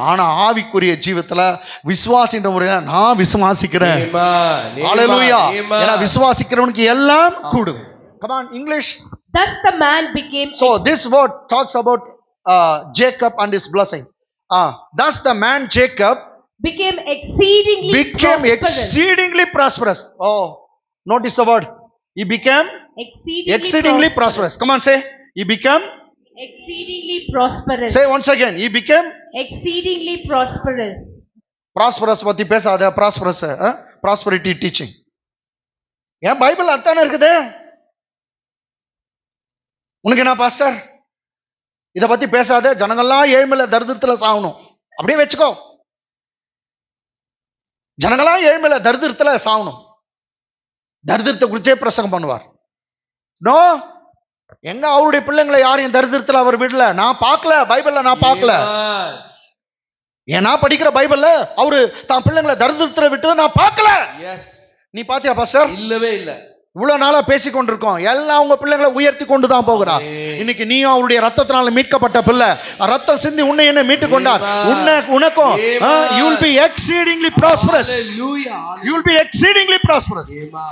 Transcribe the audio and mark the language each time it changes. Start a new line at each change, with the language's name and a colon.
Tamil: ஆனா ஆவிக்குரிய ஜீவத்துல விசுவாசின்ற முறையில நான் விசுவாசிக்கிறேன். ஹalleluya. ஏன்னா விசுவாசிக்கிறவனுக்கு எல்லாம் கூடும்.
English: Come on, English. Thus the man became. So this word talks about Jacob and his blessing. Thus the man Jacob became exceedingly prosperous. Oh, notice the word. He became exceedingly prosperous. Come on, say. He became exceedingly prosperous. Say once again. He became exceedingly prosperous.
Tamil: Prosperous பத்தி பேசாத.
English: Prosperous prosperity teaching.
Tamil: ஏன் Bible அதானே இருக்குது. உனக்கு என்ன pastor இத பத்தி பேசாத, ஜனங்கள்லாம் ஏழ்மையில தரித்திரத்துல சாகணும் அப்படியே வச்சுக்கோ. ஜனங்கள்லாம் ஏழ்மையில தரித்திரத்துல சாகணும், தரித்திரத்தை குறிச்சே பிரசங்கம் பண்ணுவார். நோ, எங்க அவருடைய பிள்ளைங்களை யாரையும் தரித்திரத்துல அவர் விடல. நான் பார்க்கல, பைபிள்ல நான் பார்க்கல. ஏன்னா படிக்கிற பைபிள்ல அவரு தான் பிள்ளைங்களை தரித்திரத்துல விட்டு நான் பார்க்கல. நீ பாத்தியா பாஸ்டர்? இல்லவே இல்ல. இவ்வளவு நாளா பேசிக் கொண்டிருக்கோம். எல்லாம் உங்க பிள்ளைங்களை உயர்த்தி கொண்டுதான் போகிறார். இன்னைக்கு நீயும் அவருடைய ரத்தத்தினால மீட்கப்பட்ட பிள்ளை. ரத்தம் சிந்தி உன்னை என்ன மீட்டுக் கொண்டார். உனக்கும்
English: you will be exceedingly prosperous. You will be exceedingly prosperous.